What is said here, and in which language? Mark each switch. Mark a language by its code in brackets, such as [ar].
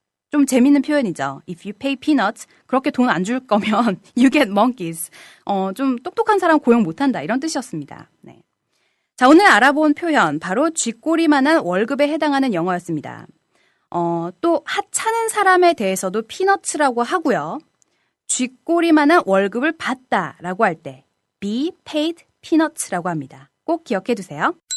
[ko] 좀 재밌는 표현이죠. [en] If you pay peanuts, [ko] 그렇게 돈 안 줄 거면 [en] you get monkeys. [ko] 좀 똑똑한 사람 고용 못한다. 이런 뜻이었습니다. 네. 자, 오늘 알아본 표현 바로 쥐꼬리만한 월급에 해당하는 영어였습니다. 또 하찮은 사람에 대해서도 피너츠라고 하고요. 쥐꼬리만한 월급을 받다라고 할 때 [en] be paid peanuts [ko] 라고 합니다. 꼭 기억해 두세요.